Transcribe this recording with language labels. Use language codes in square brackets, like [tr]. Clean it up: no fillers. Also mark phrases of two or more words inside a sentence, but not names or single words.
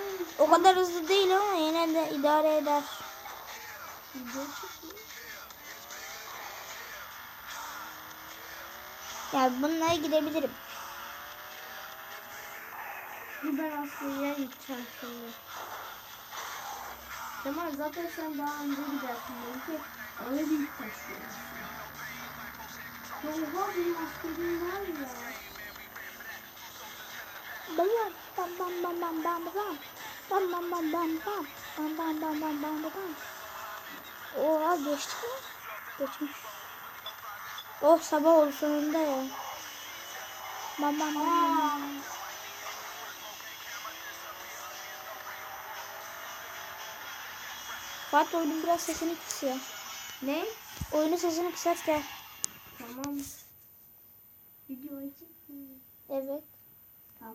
[tr] O kadar hızlı değil ama yine de idare eder. Ya bununla gidebilirim. Ben askeriye gideceğim şimdi. Kemal zaten sen daha önce gidersin. Belki öyle bir yük taşıyorsun. Oha benim askerim var ya. Bam bam bam bam bam bam. Bam bam bam bam bam. Bam bam bam bam bam bam. Oha geçti mi? Geçmiş. Oh sabah oldu sonunda ya. Bam bam bam bam. Fatih oyunun biraz sesini kısıyor. Ne? Oyunun sesini kısart gel. Tamam. Video açık mı? Evet. Tamam.